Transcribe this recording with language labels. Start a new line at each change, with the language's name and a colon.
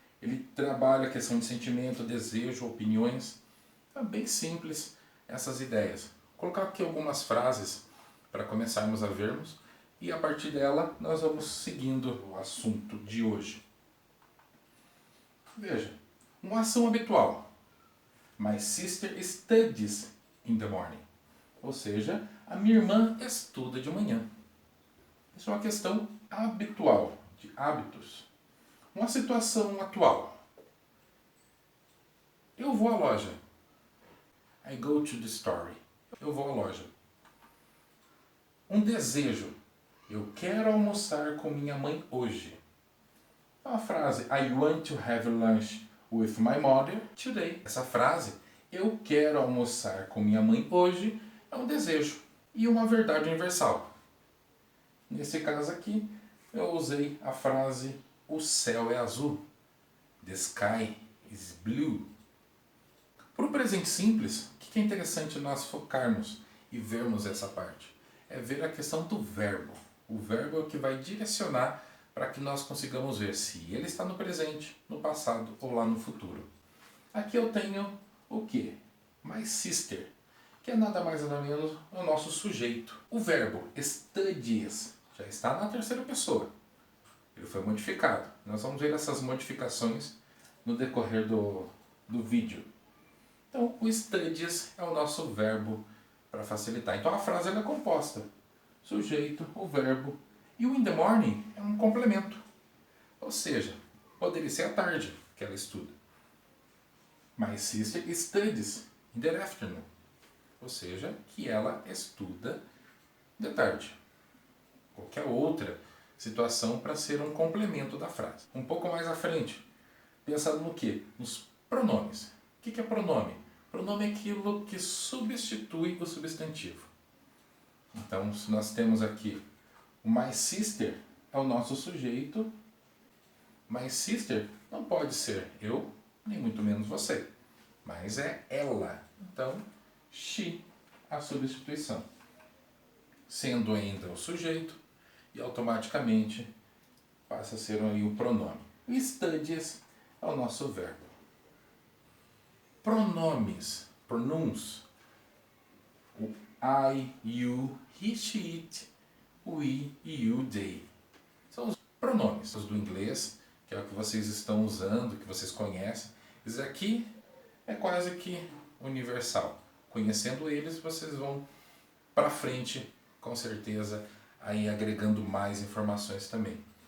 Portuguese: Ele trabalha a questão de sentimento, desejo, opiniões. É bem simples essas ideias. Vou colocar aqui algumas frases para começarmos a vermos e a partir dela nós vamos seguindo o assunto de hoje. Veja, uma ação habitual.
English: My sister studies in the morning.
Portuguese: Ou seja, a minha irmã estuda de manhã. Isso é uma questão habitual, de hábitos. Uma situação atual. Eu vou à loja.
English: I go to the store.
Portuguese: Eu vou à loja. Um desejo. Eu quero almoçar com minha mãe hoje. A frase
English: I want to have lunch with my mother today.
Portuguese: Essa frase, eu quero almoçar com minha mãe hoje, é um desejo e uma verdade universal. Nesse caso aqui, eu usei a frase o céu é azul.
English: The sky is blue.
Portuguese: Para o presente simples, o que é interessante nós focarmos e vermos essa parte? É ver a questão do verbo. O verbo é o que vai direcionar para que nós consigamos ver se ele está no presente, no passado ou lá no futuro. Aqui eu tenho o que? My sister, que é nada mais nada menos o nosso sujeito. O verbo studies já está na terceira pessoa. Ele foi modificado. Nós vamos ver essas modificações no decorrer do vídeo. Então, o studies é o nosso verbo para facilitar. Então, a frase ela é composta. Sujeito, o verbo e o
English: in the morning
Portuguese: é um complemento. Ou seja, poderia ser à tarde que ela estuda.
English: My sister studies in the afternoon.
Portuguese: Ou seja, que ela estuda de tarde. Qualquer outra situação para ser um complemento da frase. Um pouco mais à frente, pensando no quê? Nos pronomes. O que é pronome? Pronome é aquilo que substitui o substantivo. Então, se nós temos aqui o my sister é o nosso sujeito. My sister não pode ser eu, nem muito menos você, mas é ela. Então, she, a substituição. Sendo ainda o sujeito, e automaticamente passa a ser aí o pronome. O studies é o nosso verbo. Pronomes, pronouns, o
English: I, you, he, she, it, we, you, they.
Portuguese: São os pronomes do inglês, que é o que vocês estão usando, que vocês conhecem. Isso aqui é quase que universal. Conhecendo eles, vocês vão para frente, com certeza, aí agregando mais informações também.